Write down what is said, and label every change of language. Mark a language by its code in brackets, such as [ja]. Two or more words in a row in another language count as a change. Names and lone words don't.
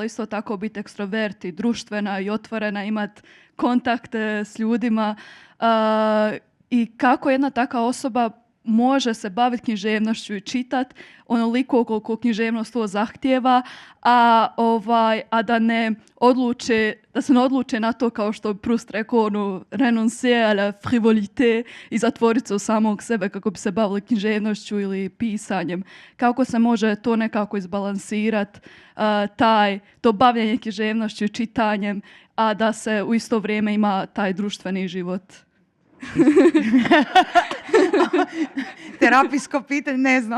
[hr] isto tako biti ekstrovert i društvena i otvorena, imati kontakte s ljudima, i kako jedna takva osoba može se baviti književnošću i čitati onoliko koliko književnost to zahtijeva, a da se ne odluče na to, kao što bi Proust rekao, [fr] renoncer à la frivolité, [hr] i zatvoriti se u samog sebe kako bi se bavili književnošću ili pisanjem. Kako se može to nekako izbalansirati, to bavljenje književnošću i čitanjem, a da se u isto vrijeme ima taj društveni život? Terapijsko pitanje, ne znam.